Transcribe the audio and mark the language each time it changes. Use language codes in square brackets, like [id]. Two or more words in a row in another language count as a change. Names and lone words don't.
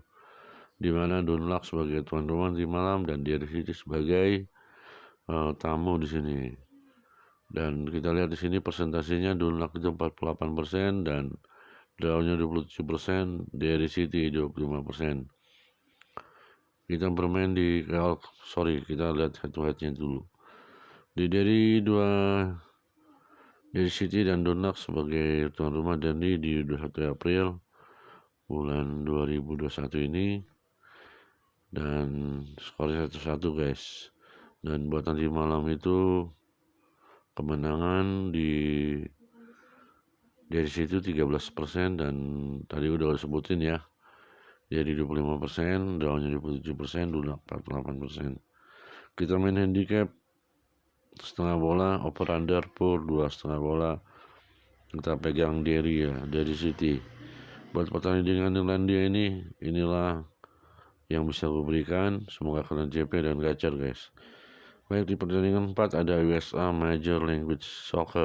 [id] Di mana Dunlap sebagai tuan rumah di malam dan Derry City sebagai tamu di sini. Dan kita lihat di sini presentasinya Dunlap itu 48% dan drawnya 27%, Derry City 25%. Kita bermain kita lihat [en] head-to-headnya [id] dulu. Dari City dan Dunlap sebagai tuan rumah dan di 21 April bulan 2021 ini, dan skornya 1-1 guys. Dan buat nanti malam itu kemenangan di dari situ 13%, dan tadi udah sebutin ya, jadi 25%, drawnya 27%, Dunlap 48%. Kita main handicap setengah bola, [en] over under [id] per 2,5 bola. Kita pegang Derry ya, Derry City. Buat pertandingan Irlandia ini, inilah yang bisa gue berikan. Semoga kalian CP dan gacor guys. Baik, di pertandingan 4 ada USA Major League Soccer.